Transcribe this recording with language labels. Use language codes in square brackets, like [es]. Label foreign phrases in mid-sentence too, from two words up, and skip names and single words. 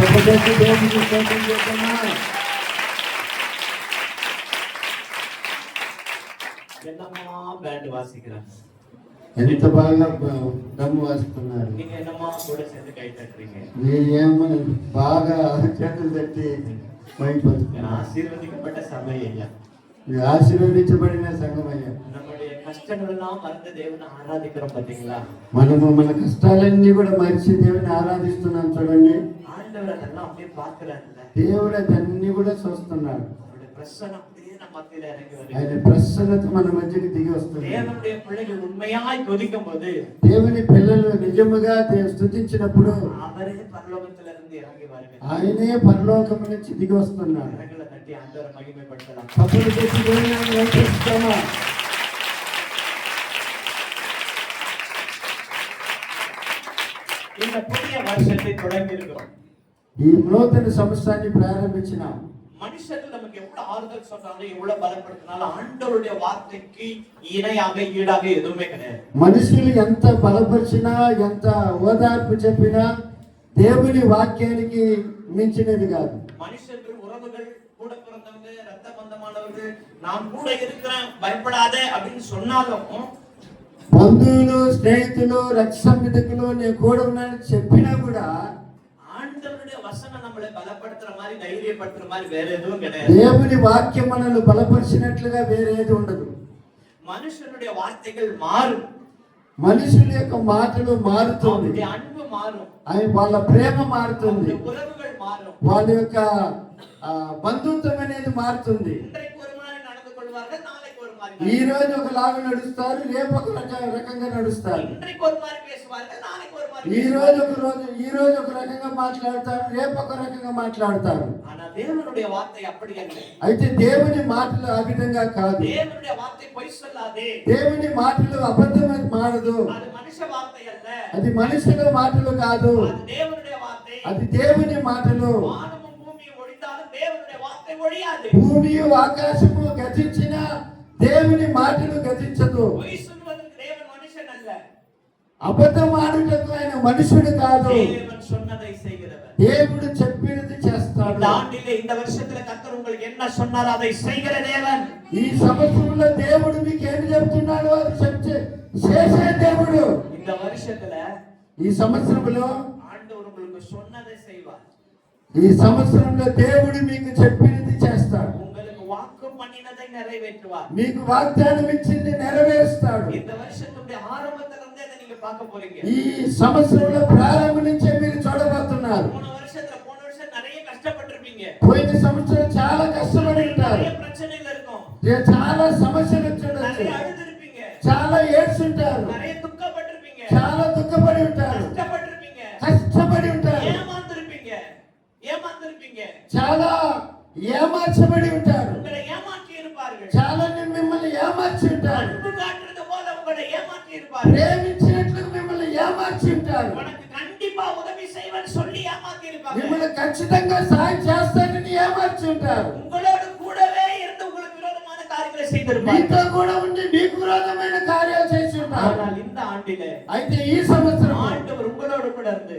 [te] చేసి దేవునికి స్తోత్రం చేద్దామా? [ta] என்னம்மா பேண்ட் வாசிக்கிறாங்க, [te] ఎంత బాగా దమ్ము వాస్తున్నారు. [ta] நீங்க என்னம்மா கூட சேர்ந்து கை தட்டுறீங்க. [te] మీరేమో బాగా చేతులు తట్టి మైపడుతున్నారు. [ta] ஆசீர்வதிக்கப்பட்ட சபை ஐயா, [te] ఆశీర్వదించబడిన సంఘమయ్యా. [ta] நம்முடைய கஷ்டங்கள் எல்லாம் மறந்து தேவனை ஆராதிக்கிறோம் பாத்தீங்களா? [te] మనము మన కష్టాలన్నీ కూడా మరిచి దేవుని ఆరాధిస్తున్నాం చూడండి. [ta] ஆண்டவர் அதெல்லாம் அப்படியே பாக்குறாருல்ல, [te] దేవుడు అదన్నీ కూడా చూస్తున్నాడు. [ta] அவருடைய பிரசன்னம் அப்படியே நம்ம மத்தியில இறங்கி [te] ఆయన [ta] வருது. [te] ప్రసన్నత మన మధ్యకి దిగి వస్తుంది. [ta] தேவனுடைய பிள்ளைகள் உண்மையாய் கொதிக்கும் போது [te] దేవుని పిల్లలు నిజముగా స్తుతించినప్పుడు [ta] அவரே பரலோகத்துல இருந்து இறங்கி வருகிறார். [te] ఆయనే పరలోకము నుంచి దిగి వస్తున్నాడు. [ta] கரங்களை தட்டி ஆண்டவரை மகிமைப்படுத்தலாம். [te] తప్పులు చేసి దేవుని నామమును స్తుతిస్తామా? [ta] இந்த புதிய வருஷத்தை தொடங்கி இருக்கிறோம். [te] ఈ నూతన సంవత్సరాన్ని ప్రారంభించినాం. [ta] மனுஷர்கள் நமக்கு எவ்வளவு ஆறுதல் சொன்னாலும் எவ்வளவு பலப்படுத்தினாலும் ஆண்டவருடைய வார்த்தைக்கு இணையாக ஈடாக எதுவுமே கிடையாது. [te] మనుషులు ఎంత బలపరిచినా ఎంత ఓదార్పు చెప్పినా దేవుని వాక్యానికి మించినది కాదు. [ta] மனுஷர்கள் உறவுகள் கூட பிறந்தவங்க ரத்த பந்தமானவர்கள் நான் கூட இருக்கிறேன் பயப்படாத அப்படின்னு சொன்னாலும் [te] బంధువులు స్నేహితులు రక్త సంబంధికులు నేను కూడా ఉన్నానని చెప్పినా కూడా [ta] ஆண்டவருடைய வசனம் நம்மளை பலப்படுத்துற மாதிரி தைரியப்படுத்துற மாதிரி வேற எதுவும் கிடையாது. [te] దేవుని వాక్యం మనల్ని బలపరిచినట్లుగా వేరేది ఉండదు. [ta] மனுஷனுடைய வார்த்தைகள் மாறும், [te] మనుషుల యొక్క మాటలు మారుతుంది, [ta] அவருடைய அன்பு மாறும், [te] వాళ్ళ ప్రేమ మారుతుంది, [ta] அவருடைய உறவுகள் மாறும். [te] వాళ్ళ యొక్క బంధుత్వం అనేది మారుతుంది. [ta] இன்றைக்கு ஒரு மாதிரி நடந்து கொள்வார்கள், நாளைக்கு ஒரு மாதிரி [te] ఈ రోజు ఒకలాగా నడుస్తారు, రేపు ఒక రకంగా నడుస్తారు. [ta] இன்றைக்கு ஒரு மாதிரி பேசுவார்கள், நாளைக்கு ஒரு மாதிரி [te] ఈ రోజు ఒక రకంగా మాట్లాడతారు, రేపు ఒక రకంగా మాట్లాడతారు. [ta] ஆனா தேவனுடைய வார்த்தை அப்படி அல்ல. [te] అయితే దేవుని మాటలు ఆ విధంగా కాదు. [ta] தேவனுடைய வார்த்தை பொய் சொல்லாதே, [te] దేవుని మాటలు అబద్ధమని మారదు. [ta] அது மனுஷ வார்த்தை அல்ல, [te] అది మనుషుల మాటలు కాదు, [ta] அது தேவனுடைய வார்த்தை. [te] అది దేవుని మాటలు. [ta] வானமும் பூமியும் ஒழிந்தாலும் தேவனுடைய வார்த்தை ஒழியாது. [te] భూమి ఆకాశము గతించిన దేవుని మాటలు గతించదు. [ta] பொய் சொல்வதற்கு தேவன் மனுஷன் அல்ல, [te] అబద్ధం ఆడుటకు ఆయన మనుషుడు కాదు. [ta] தேவன் சொன்னதை செய்கிறவர். [te] దేవుడు చెప్పినది చేస్తాడు. [ta] இந்த ஆண்டிலே இந்த வருஷத்துல கர்த்தர் உங்களுக்கு என்ன சொன்னாரோ அதை செய்கிற தேவன். [te] ఈ సంవత్సరంలో దేవుడు మీకు ఏమి చెప్తున్నాడో అది చేసే దేవుడు. [ta] இந்த வருஷத்துல [te] ఈ సంవత్సరంలో [ta] ஆண்டவர் உங்களுக்கு சொன்னதை செய்வார். [te] ఈ సంవత్సరంలో దేవుడు మీకు చెప్పినది చేస్తాడు. [ta] உங்களுக்கு வாக்கு பண்ணினதை நிறைவேற்றுவார். [te] మీకు వాగ్దానం ఇచ్చింది నెరవేరుస్తాడు. [ta] இந்த வருஷத்துடைய ஆரம்பத்துல இருந்தே அதை நீங்க பார்க்க போறீங்க. [te] ఈ సంవత్సరంలో ప్రారంభం నుంచే మీరు చూడబోతున్నారు. [ta] போன வருஷம் நிறைய கஷ்டப்பட்டிருப்பீங்க, [te] పోయిన సంవత్సరం చాలా కష్టపడి ఉంటారు, [ta] நிறைய பிரச்சனைகள் இருக்கும், [te] చాలా సమస్యలు చూడొచ్చు, [ta] நிறைய அழுதுருப்பீங்க, [te] చాలా ఏడ్చుంటారు, [ta] நிறைய துக்கப்பட்டிருப்பீங்க, [te] చాలా దుఃఖపడి ఉంటారు, కష్టపడి ఉంటారు, [ta] ஏமாந்திருப்பீங்க, [te] చాలా ఏమార్చబడి ఉంటారు, [ta] உங்களை ஏமாற்றி இருப்பார்கள், [te] చాలా మిమ్మల్ని ఏమార్చి ఉంటారు, [ta] அன்பு காட்டுறது போல உங்களை ஏமாற்றி இருப்பார்கள், [te] ప్రేమించినట్లు మిమ్మల్ని ఏమార్చి ఉంటారు, [ta] உனக்கு கண்டிப்பா உதவி செய்வேன்னு சொல்லி ஏமாற்றி இருப்பாங்க, [te] మిమ్మల్ని ఖచ్చితంగా సాయం చేస్తానని ఏమార్చి ఉంటారు, [ta] உங்களோடு கூடவே இருந்து உங்களுக்கு விரோதமான காரியங்களை செய்திருப்பார்கள், [te] మీతో కూడా ఉండి మీకు విరోధమైన కార్యాలు చేసి ఉంటారు. [ta] ஆனால் இந்த ஆண்டிலே [te] అయితే ఈ సంవత్సరం [ta] ஆண்டவர் உங்களோடு கூட இருந்து